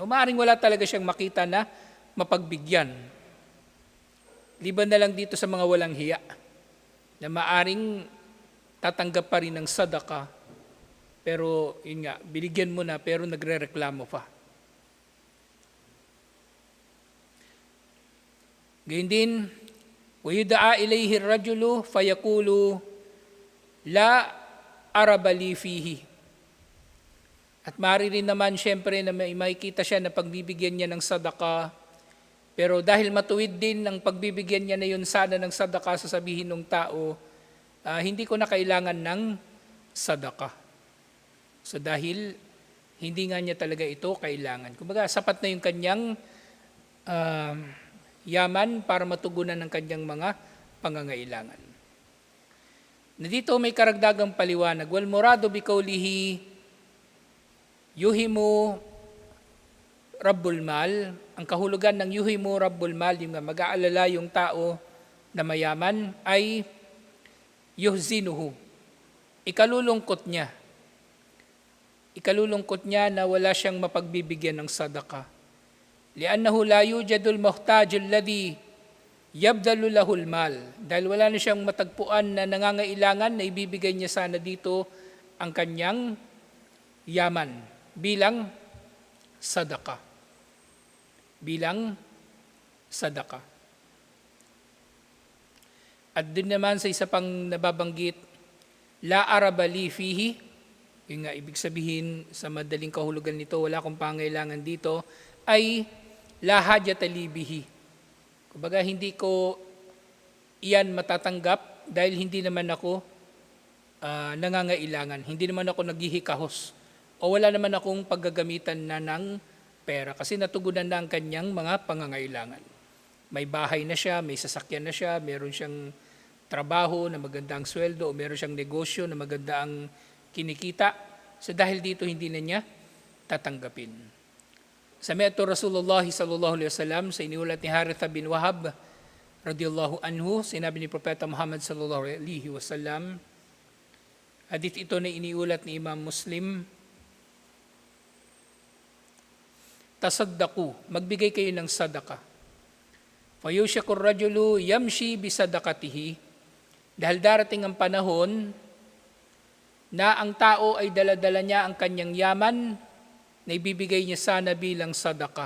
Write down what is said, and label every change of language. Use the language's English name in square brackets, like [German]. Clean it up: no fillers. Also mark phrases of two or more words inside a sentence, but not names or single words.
[Filipino] O maaaring wala talaga siyang makita na mapagbigyan. Liban na lang dito sa mga walang hiya na maaaring tatanggap pa rin ng sadaka, pero yun nga, binigyan mo na pero nagre-reklamo pa. Gayun din, [Arabic] وَيُدَعَى إِلَيْهِ الرَّجُلُ فَيَقُولُ لَا أَرَبَ لِي فِيهِ. [Filipino] At maaari rin naman siyempre na may makikita siya na pagbibigyan niya ng sadaka, pero dahil matuwid din ng pagbibigyan niya na yun sana ng sadaka, sasabihin ng tao, hindi ko na kailangan ng sadaka. So dahil hindi nga niya talaga ito kailangan. Kumbaga sapat na yung kanyang yaman para matugunan ng kanyang mga pangangailangan. Na dito may karagdagang paliwanag, [Arabic] والمراد بقوله يهم رب المال, [Filipino] ang kahulugan ng [Arabic] يهم رب المال, [Filipino] yung mag-aalala yung tao na mayaman, ay yuhzinuhu, ikalulungkot niya. Ikalulungkot niya na wala siyang mapagbibigyan ng sadaka. [Arabic] لأنه لا يوجد المحتاج الذي يبذل له المال. [Filipino] Dahil wala na siyang matagpuan na nangangailangan na ibibigay niya sana dito ang kanyang yaman bilang sadaka. Bilang sadaka. At din naman sa isa pang nababanggit, [Arabic] لا أرب لي فيه, [Filipino] yung nga ibig sabihin sa madaling kahulugan nito, wala akong pangailangan dito, ay [Arabic] لا حاجة لي به. [Filipino] Kumbaga hindi ko iyan matatanggap dahil hindi naman ako nangangailangan, hindi naman ako naghihikahos o wala naman akong paggagamitan na ng pera kasi natugunan na ang kanyang mga pangangailangan. May bahay na siya, may sasakyan na siya, meron siyang trabaho na maganda ang sweldo o meron siyang negosyo na maganda ang kinikita. So dahil dito hindi na niya tatanggapin. [Arabic] سمعت رسول الله صلى الله عليه وسلم [Filipino] sa iniulat ni [Arabic] Haritha bin Wahab رضي الله عنه, [Filipino] sinabi ni Propeta Muhammad [Arabic] صلى الله عليه وسلم, [Filipino] hadith ito na iniulat ni Imam Muslim, tasaddaqu, magbigay kayo ng sadaka. [Arabic] فيوشك الرجل يمشي بصدقته, [Filipino] dahil darating ang panahon na ang tao ay daladala niya ang kanyang yaman na ibibigay niya sana bilang sadaka.